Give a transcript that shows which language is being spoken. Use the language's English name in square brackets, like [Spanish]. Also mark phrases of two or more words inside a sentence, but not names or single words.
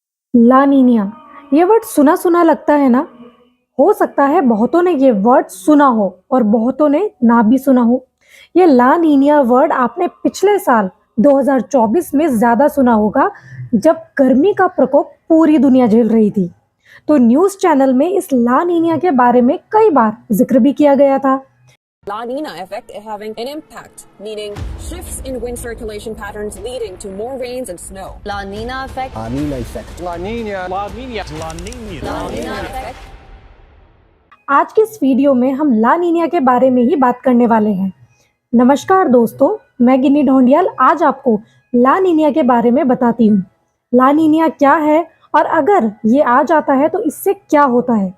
[Hindi] ला नीनिया, ये वर्ड सुना सुना लगता है ना। हो सकता है बहुतों ने ये वर्ड सुना हो और बहुतों ने ना भी सुना हो। ये ला नीनिया वर्ड आपने पिछले साल 2024 में ज्यादा सुना होगा, जब गर्मी का प्रकोप पूरी दुनिया झेल रही थी। तो [English] news channel [Hindi] में इस ला नीनिया के बारे में कई बार जिक्र भी किया गया था। [English] La Nina effect having an impact, meaning shifts in wind circulation patterns leading to more rains and snow. La Nina effect. La Nina effect. La Nina. La Nina. La Nina. La Nina effect. [Hindi] आज की इस वीडियो में हम ला नीनिया के बारे में ही बात करने वाले हैं। नमस्कार दोस्तों, मैं गिन्नी ढोंडियाल आज आपको ला नीनिया के बारे में बताती हूँ। ला नीनिया क्या है और अगर ये आ जाता है तो इससे क्या होता है।